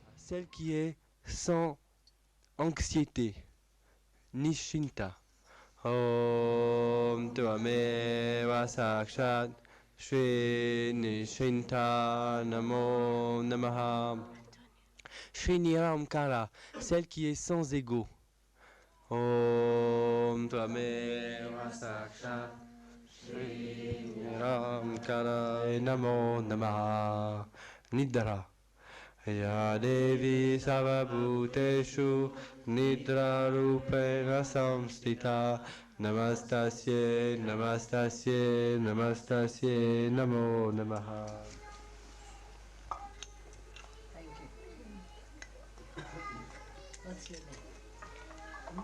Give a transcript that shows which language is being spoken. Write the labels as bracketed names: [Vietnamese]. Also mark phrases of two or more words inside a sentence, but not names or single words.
[French] celle qui est sans anxiété, [Sanskrit] Nishinta. ॐ त्वमेव साक्षात् श्री निश्चिन्ता नमो नमः. श्री निरहंकारा, [French] celle qui est sans ego. [Sanskrit] ॐ त्वमेव साक्षात् श्री निरहंकारा नमो नमः. Nidra. या देवी सर्वभूतेषु निद्रा रूपेण संस्थिता नमस्तस्यै नमस्तस्यै नमस्तस्यै नमो नमः. [English] What's your name?